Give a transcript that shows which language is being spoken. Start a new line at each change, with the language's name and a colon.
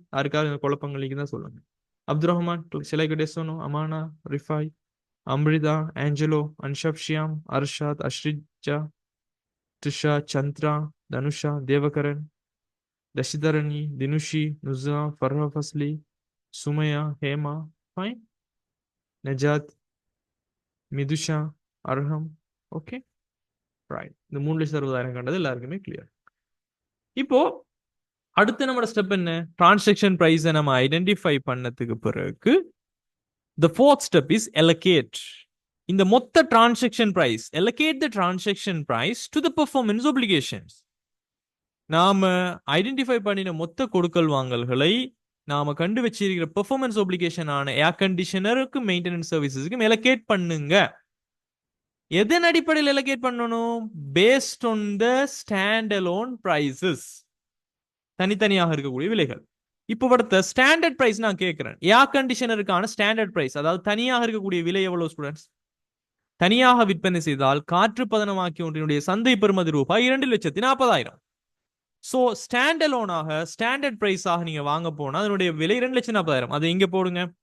Tamil: யாருக்காவது குழப்பங்களுக்கு தான் சொல்லுங்க. அப்துல் ரஹ்மான், சிலைக்கு சொன்னோம், அமானா, ரிஃபாய், அம்ரிதா, ஆஞ்சலோ, அன்ஷப், ஷியாம், அர்ஷாத், அஸ்ரிஜா, த்ரிஷா, சந்திரா, தனுஷா, தேவகரன், தஷிதரணி, தினுஷி, நுசா, ஃபர்ஹா ஃபஸ்லி, சுமையா, Hema, fine, நஜாத், Mithusha, Arham. Okay, right. இந்த 3,60,000 கண்டது எல்லாருக்குமே கிளியர். இப்போ அடுத்து நம்மளோட ஸ்டெப் என்ன? டிரான்சாக்ஷன் பிரைஸை நம்ம ஐடென்டிஃபை பண்ணதுக்கு பிறகு
English: the fourth step is allocate.
Tamil: இந்த மொத்த
English: Transaction price, allocate the transaction price to the performance obligations.
Tamil: நாம ஐடென்டிஃபை பண்ணின மொத்த கொடுக்கல் வாங்கல்களை நாம கண்டு வச்சிருக்கிற பெர்ஃபார்மன்ஸ் ஒப்ளிகேஷன் ஆன ஏர் கண்டிஷனருக்கு மெயின்டெனன்ஸ் சர்வீசஸ்க்கு allocate பண்ணுங்க. எதன் அடிப்படையில் allocate பண்ணணும்?
English: based on the standalone prices,
Tamil: தனித்தனியாக இருக்கக்கூடிய விலைகள். இப்போ அடுத்த ஸ்டாண்டர்ட் பிரைஸ் நான் கேட்கிறேன். ஏர் கண்டிஷனருக்கான ஸ்டாண்டர்ட் பிரைஸ், அதாவது தனியாக இருக்கக்கூடிய விலை எவ்வளவு ஸ்டூடெண்ட்ஸ்? தனியாக விற்பனை செய்தால் காற்று பதனமாக்கி ஒன்றினுடைய சந்தை பெறுமதி ரூபாய் 2,40,000. ஸோ ஸ்டாண்டலோனாக ஸ்டாண்டர்ட் பிரைஸாக நீங்க வாங்க போனா அதனுடைய விலை 2,40,000. அதை இங்க போடுங்க.